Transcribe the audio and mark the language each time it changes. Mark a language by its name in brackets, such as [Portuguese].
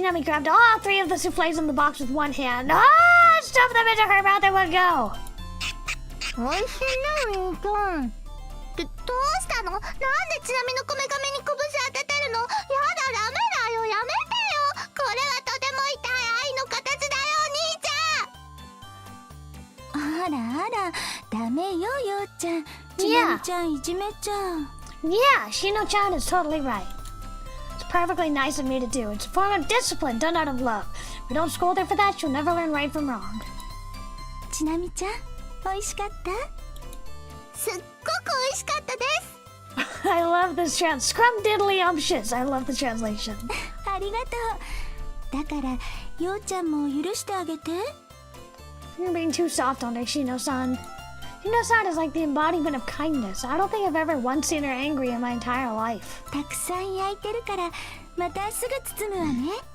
[English] Chinami grabbed all three of the souffles in the box with one hand. Ah! Stuff them into her mouth in one go! [Japanese] 美味しいね、お兄ちゃん。どうしたの？なんでちなみのこめかみに拳当ててるの？やだ、ダメだよ、やめてよ。これはとても痛い愛の形だよ、お兄ちゃん。あらあら、ダメよ、ようちゃん。ちなみちゃんいじめちゃう。 [English] Yeah, Shino-chan is totally right. It's perfectly nice of me to do. It's a form of discipline done out of love. If we don't scold her for that, she'll never learn right from wrong. [Japanese] ちなみちゃん、美味しかった？すっごく美味しかったです。 [English] I love this Scrumdiddlyumptious. I love the translation. あ [Japanese] ありがとう。だからようちゃんも許してあげて。 [English] You're being too soft on her, Shino-san. Shino-san is like the embodiment of kindness. I don't think I've ever once seen her angry in my entire life. [Japanese] たくさん焼いてるからまたすぐ包むわね。